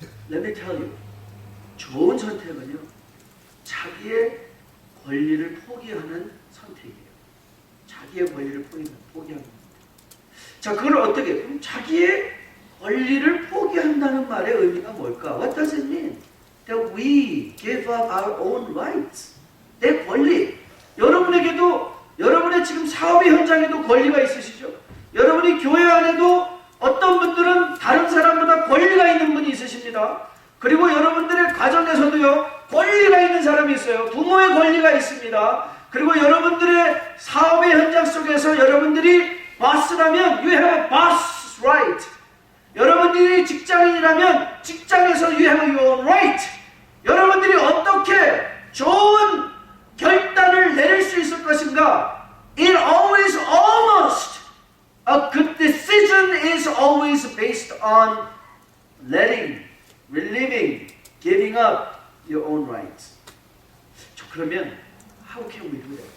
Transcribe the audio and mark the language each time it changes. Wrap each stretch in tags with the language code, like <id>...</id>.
<en>Let me tell you.</en> <ko>좋은 선택은요, 자기의 권리를 포기하는 선택이에요. 자기의 권리를 포기하는 겁니다. 자, 그걸 어떻게? 그럼 자기의 권리를 포기한다는 말의 의미가 뭘까?</ko> <en>What does it mean? That we give up our own rights.</en> <ko>내 권리. 여러분에게도, 여러분의 지금 사업의 현장에도 권리가 있으시죠? 여러분이 교회 안에도 어떤 분들은 다른 사람보다 권리가 있는 분이 있으십니다. 그리고 여러분들의 가정에서도요, 권리가 있는 사람이 있어요. 부모의 권리가 있습니다. 그리고 여러분들의 사업의 현장 속에서 여러분들이 boss라면</ko> <en>you have a boss right.</en> <ko>여러분들이 직장인이라면 직장에서</ko> <en>you have your own right.</en> <ko>여러분들이 어떻게 좋은 결단을 내릴 수 있을 것인가?</ko> <en>It always almost a good decision is always based on letting, relieving, giving up your own rights. 그러면 how can we do that?</en>